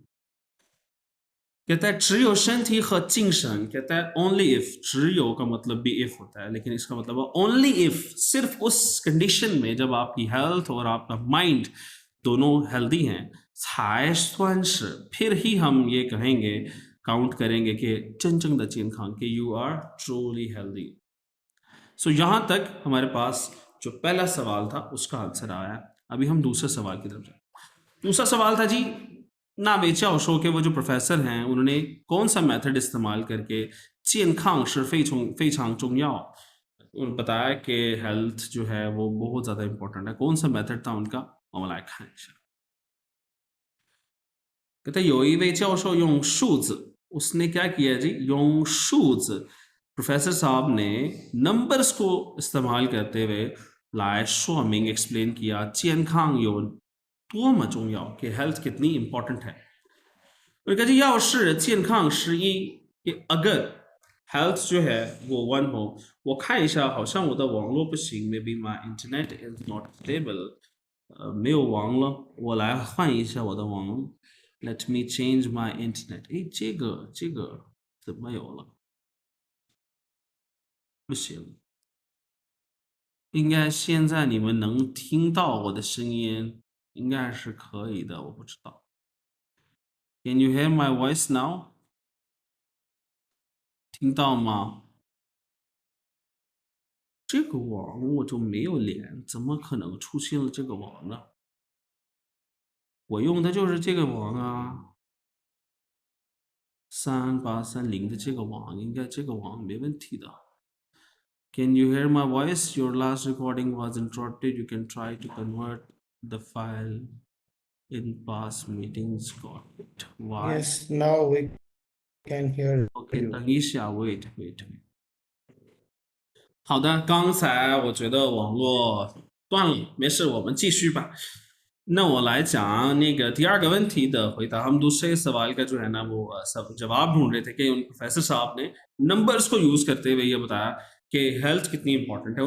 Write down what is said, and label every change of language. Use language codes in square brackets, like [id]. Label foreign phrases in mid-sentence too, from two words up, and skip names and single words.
[zh] कहता है 只有身体和精神. [hi] कहता है [en] only if, [hi] 只有 का मतलब भी if होता है, लेकिन इसका मतलब है [en] only if, [hi] सिर्फ उस कंडीशन में जब आपकी हेल्थ और आपका माइंड दोनों हेल्दी हैं, [zh] 才算是 [hi] फिर ही हम ये कहेंगे, काउंट करेंगे कि [zh] 真正的健康 [hi] कि [en] you are truly healthy. [hi] सो यहाँ तक हमारे पास जो पहला सवाल था उसका आंसर आया. अभी हम दूसरे सवाल की तरफ जाए. दूसरा सवाल था जी ना बेचा शो के वो जो प्रोफेसर हैं उन्होंने कौन सा मेथड इस्तेमाल करके [zh] 健康是非常重要 [hi] उन्होंने बताया कि हेल्थ जो है वो बहुत ज़्यादा इंपॉर्टेंट है. कौन सा मेथड था उनका? हम लाइक खान. कहते [zh] 有一位教授用数字, [hi] उसने क्या किया जी? [zh] 用数字 [hi] प्रोफेसर साहब ने नंबर्स को इस्तेमाल करते हुए लाए शोमिंग एक्सप्लेन किया [zh] 健康有多么重要 [hi] कि हेल्थ कितनी इंपॉर्टेंट है. और कहते [zh] 要是健康是一 [hi] कि अगर हेल्थ जो है वो 1 हो. [zh] 我看一下好像我的网络不行 [en] maybe my internet is not stable. [zh] 没有网了，我来换一下我的网。 [en] Let me change my internet. [zh] 诶，这个怎么有了？不行，应该现在你们能听到我的声音，应该是可以的，我不知道。 [en] Can you hear my voice now? [zh] 听到吗？这个网我就没有连，怎么可能出现了这个网呢？我用的就是这个网啊，3830的这个网，应该这个网没问题的。 [en] Can you hear my voice? Your last recording was interrupted. You can try to convert the file in past meetings. Got it. Why? Yes, now we can hear Okay, you. [zh] 等一下 wait. 好的，刚才我觉得网络断了，没事，我们继续吧。那我来讲那个第二个问题的回答。 [hi] हम दूसरे सवाल का जो है ना वो सब जवाब ढूंढ रहे थे कि उन प्रोफेसर साहब ने नंबर्स को यूज करते हुए ये बताया कि हेल्थ कितनी इंपॉर्टेंट है.